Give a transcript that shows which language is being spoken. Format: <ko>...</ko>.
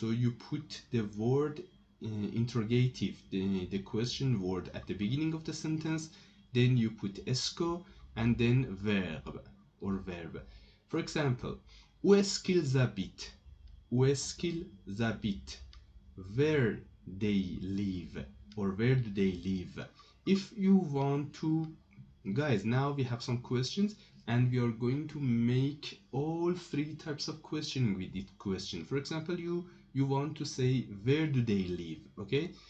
<en>So you put the word interrogative, the question word, at the beginning of the sentence, then you put esco, and then verb. For example,</en> <fr>où est-ce qu'ils habitent? Où est-ce qu'ils habitent?</fr> <en>Where they live, or where do they live? If you want to, guys, now we have some questions, and we are going to make all three types of questioning with this question. For example, you want to say where do they live, okay?</en>